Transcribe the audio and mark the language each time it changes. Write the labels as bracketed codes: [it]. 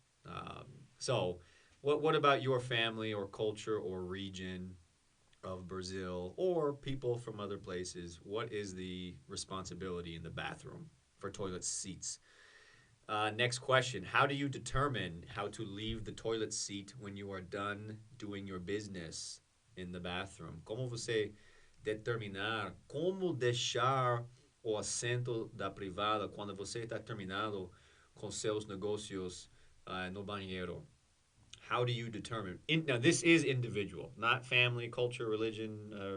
[en] Um, so, what about your family or culture or region of Brazil or people from other places? What is the responsibility in the bathroom for toilet seats? Next question. How do you determine how to leave the toilet seat when you are done doing your business in the bathroom? [pt] Como você determinar como deixar o assento da privada quando você está terminado com seus negócios no banheiro? [en] How do you determine? Now, this is individual, not family, culture, religion.